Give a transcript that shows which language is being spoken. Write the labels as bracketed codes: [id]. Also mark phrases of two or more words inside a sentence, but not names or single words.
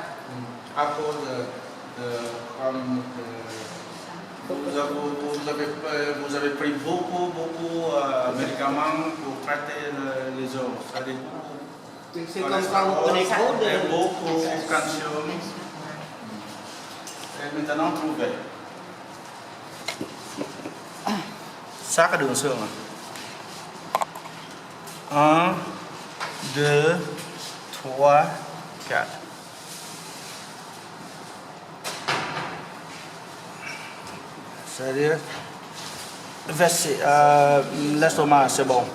[fr] À cause comme vous avez pris beaucoup de médicaments pour traiter les os. C'est-à-dire C'est comme quand vous prenez trop de... beaucoup de calcium. Et maintenant trouvé. [vi] Ça cái đường xương à? [fr] 1, 2, 3, 4. C'est-à-dire, l'estomac, c'est bon.